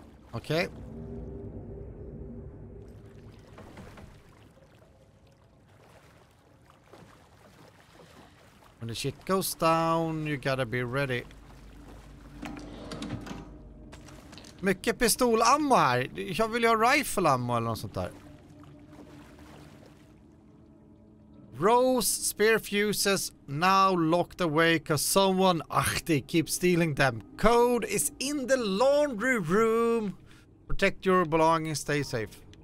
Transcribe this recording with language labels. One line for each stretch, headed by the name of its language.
Swedish: Okej.
English: When the shit goes down, you gotta be ready.
Swedish: Mycket pistolammo här. Jag vill ju ha
English: rifle ammo
Swedish: eller något sånt där.
English: Rose spear fuses now locked away cause someone they keep stealing them. Code is in the laundry room. Protect your belongings, stay safe.